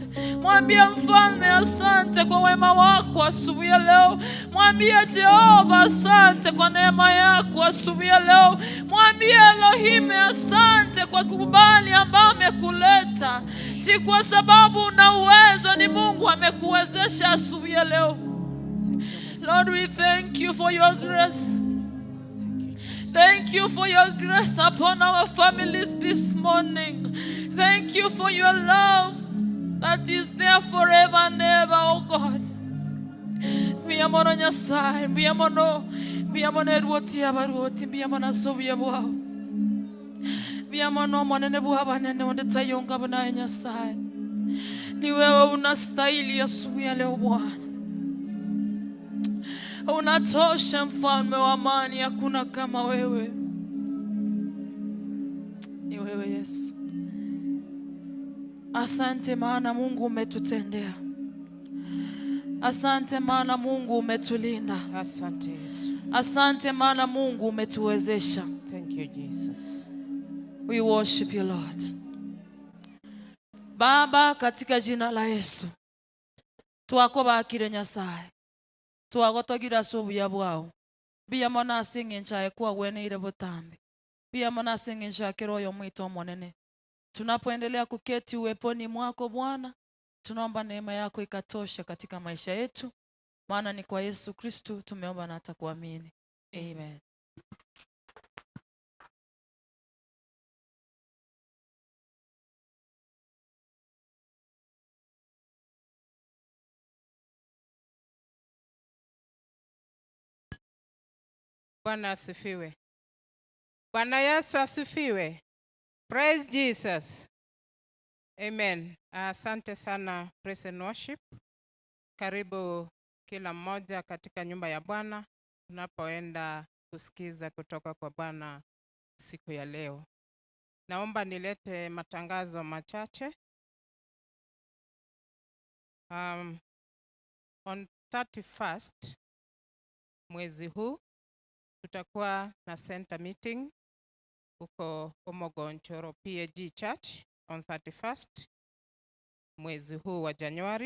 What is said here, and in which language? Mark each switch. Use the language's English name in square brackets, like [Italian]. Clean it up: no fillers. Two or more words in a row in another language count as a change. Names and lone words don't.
[Swahili] Mwambie Mfalme asante kwa wema wako asubuhi ya leo. Mwambie Jehova asante kwa neema yako asubuhi ya leo. Mwambie Elohim asante kwa kubali ambao amekuleta. Si kwa sababu una uwezo, ni Mungu amekuwezesha asubuhi ya leo. [English] Lord, we thank you for your grace. Thank you for your grace upon our families this morning. Thank you for your love that is there forever and ever, oh God. [Gusii] Biamono Nyasaye, biamono eruoti abaruoti, biamono sobuye bwao. Biamono monene bwabanene ondetayonga bana Nyasaye. [Swahili] Ni wewe unastahili asubuhi ya leo Bwana. Unatosha Mfalme wa amani, hakuna kama wewe. Ni wewe Yesu. Asante maana Mungu umetutendea. Asante maana Mungu umetulinda. Asante Yesu. Asante maana Mungu umetuwezesha. [English] Thank you Jesus. We worship you Lord. [Swahili] Baba, katika jina la Yesu, [Gusii] twakobakire Nyasaye. Twagotogira sobuya bwao. Biya mona asingenchaye kwa weneire butambi. Biya mona asingenchaye kiroyo mwito monene. [Swahili] Tunapoendelea kuketi uweponi mwako Bwana, tunaomba neema yako ikatosha katika maisha yetu. Maana ni kwa Yesu Kristo tumeomba na hata kuamini. Amen. Bwana asifiwe. Bwana Yesu asifiwe. [English] Praise Jesus. [Swahili] Amen. Asante sana [English] praise and worship. [Swahili] Karibu kila mmoja katika nyumba ya Bwana tunapoenda kusikiza kutoka kwa Bwana siku ya leo. Naomba nilete matangazo machache. On 31st mwezi huu tutakuwa na [English] center meeting [Swahili] huko Omogonchoro PAG Church on 31st mwezi huu wa Januari.